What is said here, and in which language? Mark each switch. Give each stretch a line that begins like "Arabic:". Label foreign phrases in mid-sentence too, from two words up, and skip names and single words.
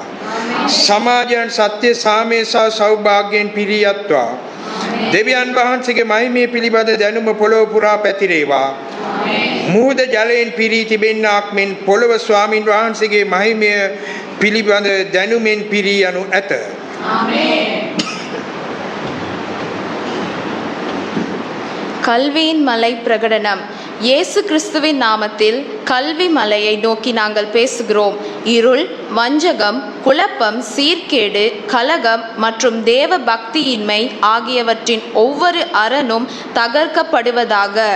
Sinhala: සමාජයන් සත්‍ය සාමය සහ සෞභාග්‍යයෙන් පිරියත්වා. දෙවියන් වහන්සේගේ මහිමය පිළිබඳ දැනුම පොළොව පුරා පැතිරේවා. මුහුද ජලයෙන් පිරී තිබෙන්නාක් මෙන් පොළොව ස්වාමින් වහන්සේගේ මහිමය පිළිබඳ දැනුමෙන් පිරී යනු ඇත.
Tamil: கல்வியின் மலை பிரகடனம். இயேசு கிறிஸ்துவின் நாமத்தில் கல்வி மலையை நோக்கி நாங்கள் பேசுகிறோம். இருள், வஞ்சகம், குழப்பம், சீர்கேடு, கலகம் மற்றும் தேவ பக்தியின்மை ஆகியவற்றின் ஒவ்வொரு அறனும் தகர்க்கப்படுவதாக.